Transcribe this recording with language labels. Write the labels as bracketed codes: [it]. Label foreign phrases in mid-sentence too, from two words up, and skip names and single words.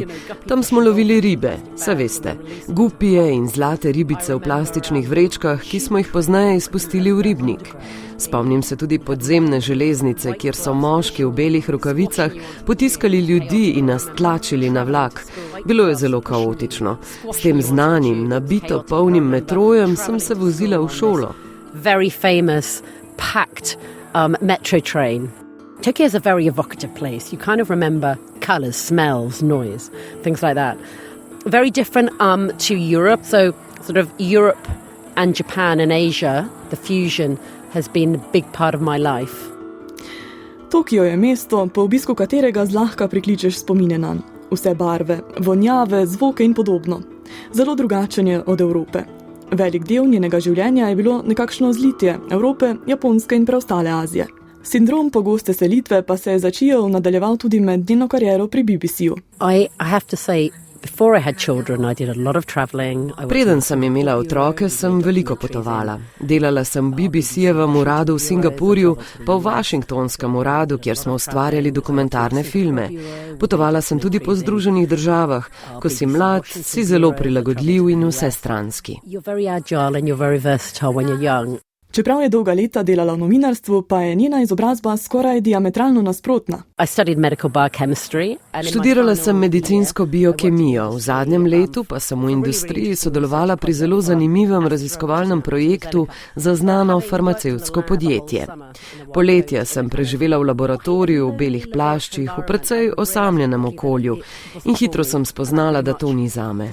[sl] Tam smo lovili ribe, saj veste, gupije in zlate ribice v plastičnih vrečkah, ki smo jih pozneje izpustili v ribnik. Spomnim se tudi podzemne železnice, kjer so moški v belih rokavicah potiskali ljudi in nas tlačili na vlak. Bilo je zelo kaotično. S tem znanim, nabito polnim metrojem sem se vozila v šolo. [en] Very famous, packed metro train. Tokyo is a very evocative place. You kind of remember colours, smells, noise, things like that. Very different to Europe. So sort of Europe and Japan and Asia, the fusion has been a big part of my life. [sl] Tokio je mesto, po obisku katerega zlahka prikličeš spomine nanj. Vse barve, vonjave, zvoke in podobno. Zelo drugačen je od Evrope. Velik del njenega življenja je bilo nekakšno zlitje Evrope, Japonske in preostale Azije. Sindrom pogoste selitve pa se je začel nadaljeval tudi med njeno kariero pri BBC-ju. [en] I have to say, Before I had children, I did a lot of traveling. [sl] Preden sem imela otroke, sem veliko potovala. Delala sem v BBC-jevem uradu v Singapurju, pa v Washingtonskem uradu, kjer smo ustvarjali dokumentarne filme. Potovala sem tudi po Združenih državah. Ko si mlad, si zelo prilagodljiv in vsestranski. [en] You're very agile and you're very versatile when you're young. [sl] Čeprav je dolga leta delala v novinarstvu, pa je njena izobrazba skoraj diametralno nasprotna. [en] I studied medical biochemistry. [sl] Študirala sem medicinsko biokemijo, v zadnjem letu pa sem v industriji sodelovala pri zelo zanimivem raziskovalnem projektu za znano farmacevtsko podjetje. Poletja sem preživela v laboratoriju, v belih plaščih, v precej osamljenem okolju in hitro sem spoznala, da to ni zame.